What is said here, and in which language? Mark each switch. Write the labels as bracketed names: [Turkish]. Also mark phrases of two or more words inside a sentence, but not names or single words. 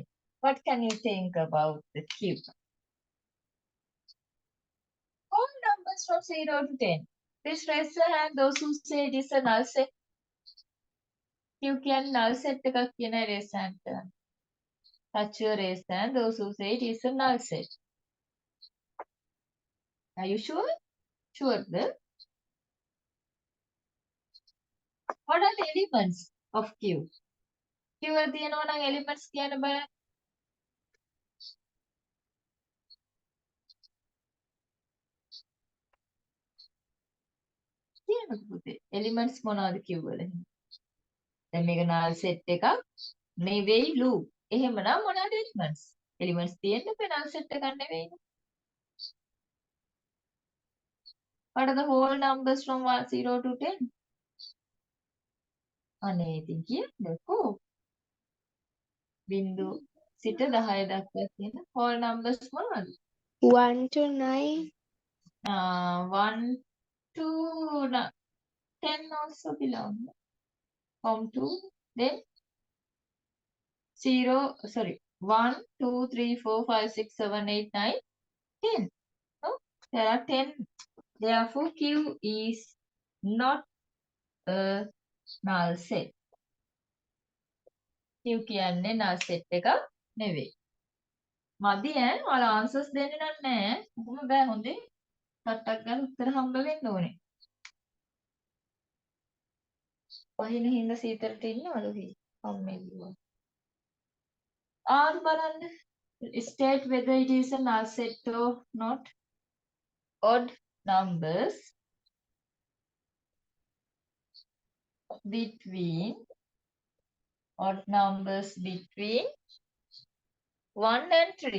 [English] What can you think about the Q? Whole numbers from 0 to 10. Please raise your hand those who say it is a null set. [Sinhala] Q කියන්නේ [English] null set [Sinhala] එකක් කියන [English] raise hand [Sinhala] කරන්න. [English] Touch your raise hand those who say it is a null set. Are you sure? Sure. What are the elements of Q? [Sinhala] Q වල තියෙනවා නම් elements කියන්න බලන්න. කියන්නකෝ පුතේ. elements මොනවද Q වල? දැන් මේක [English] null set [Sinhala] එකක් නෙවෙයිලු. එහෙමනම් මොනවාද elements? Elements තියෙන්න [English] null set [Sinhala] එකක් නෙවෙයිනේ. [English] What are the whole numbers from 0 to 10? [Sinhala] අනේ ඉතින් කියන්නකෝ. බිංදු සිට 10 දක්වා තියෙන [English] whole numbers [Sinhala] මොනවද? [English] 1 to 9. 1 to 10 also belong. From 2, then 0, sorry, 1, 2, 3, 4, 5, 6, 7, 8, 9, 10. No? There are 10. Therefore, Q is not a null set. [Sinhala] Q කියන්නේ [English] null set [Sinhala] එකක් නෙවෙයි. මදි ඈ ඔයාලා answers දෙන්නේ නැහැ. කොහොම බෑ හොඳේ. ටක් ගාලා උත්තර හම්බ වෙන්න ඕනේ. වහින හින්දා සීතලට ඉන්නවලු හි. අම්මේදුවා. ආන් බලන්න. [English] State whether it is a null set or not. Odd numbers between 1 and 3.